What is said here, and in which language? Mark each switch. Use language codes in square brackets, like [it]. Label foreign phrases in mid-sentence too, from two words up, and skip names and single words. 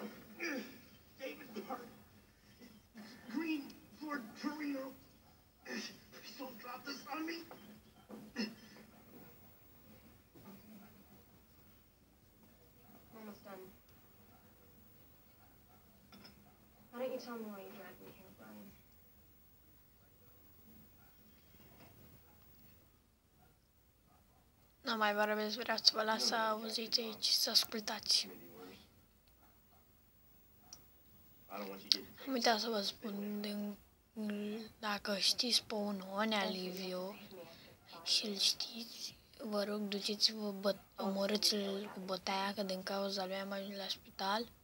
[en] David Park. Green Ford Torino. Please don't drop this on me. Almost done. Why don't you tell me why you dragged me here, Brian? [ro] Nu mai vorbesc, vreau să vă las să auziți aici, să ascultați. Am uitat să vă spun, dacă știți pe un Onea Liviu și îl știți, vă rog, duceți-vă, omorâți-l cu bătaia, că din cauza lui am ajuns la spital.